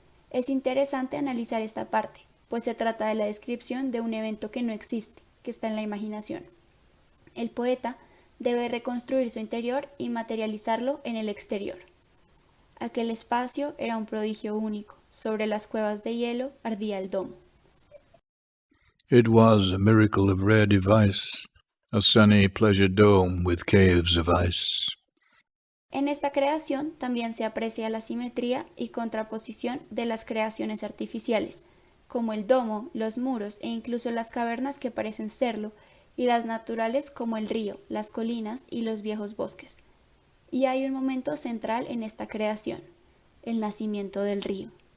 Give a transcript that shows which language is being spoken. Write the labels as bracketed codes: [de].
[es] Es interesante analizar esta parte, pues se trata de la descripción de un evento que no existe, que está en la imaginación. El poeta Debe reconstruir su interior y materializarlo en el exterior. Aquel espacio era un prodigio único. Sobre las cuevas de hielo ardía el domo. [en] It was a miracle of rare device, a sunny pleasure dome with caves of ice. [es] En esta creación también se aprecia la simetría y contraposición de las creaciones artificiales, como el domo, los muros e incluso las cavernas que parecen serlo, y las naturales como el río, las colinas y los viejos bosques. Y hay un momento central en esta creación, el nacimiento del río.